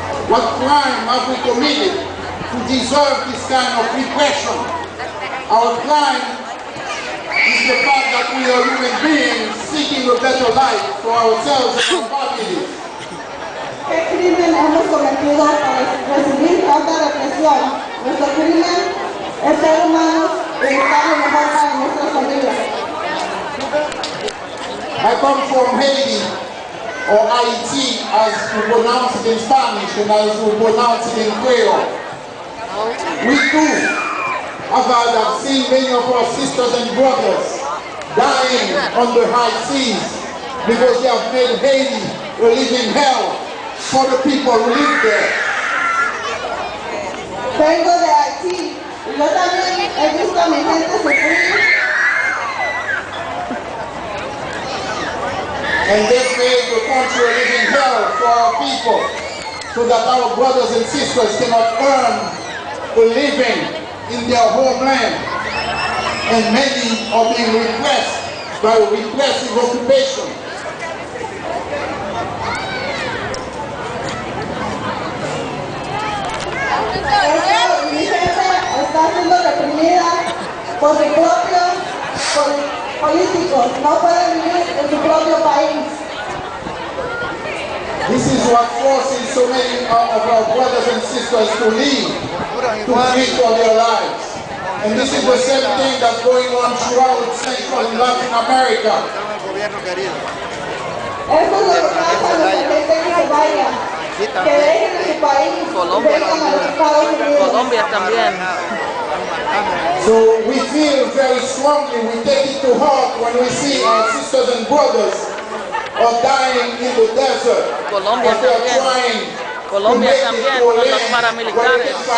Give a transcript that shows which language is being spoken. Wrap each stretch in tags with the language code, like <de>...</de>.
<en>What crime have we committed to deserve this kind of repression? Our crime is the fact that we are human beings seeking a better life for ourselves and our families.</en> <es>¿Qué crimen hemos cometido para recibir tanta represión? Nuestro crimen es ser humanos y buscar lo mejor para nuestras familias.</es> <en>I come from Haiti, or Haiti as we pronounce it in Spanish and as we pronounce it in Creole. We too have seen many of our sisters and brothers dying on the high seas because they have made Haiti a living hell for the people who live there.</en> <es>Vengo de Haití y yo también he visto a mi gente sufrir.</es> <en>And they made the country a living hell for our people, so that our brothers and sisters cannot earn a living in their homeland. And many are being repressed by repressive occupation.</en> <es>Mi gente está siendo reprimida por sus propios políticos, no pueden vivir en su propio país.</es> <en>This is what forces so many of our brothers and sisters to leave, to flee for their lives. And this is the same thing that's going on throughout Central and Latin America.</en> <es>Esto es lo que pasa a nuestra gente que se vaya, que dejen de su país y vengan a los Estados Unidos. Colombia también.</es> <en>So we feel very strongly, we take it to heart when we see our sisters and brothers are dying in the desert.</en> <es>Colombia también. Colombia también, con los paramilitares.</es>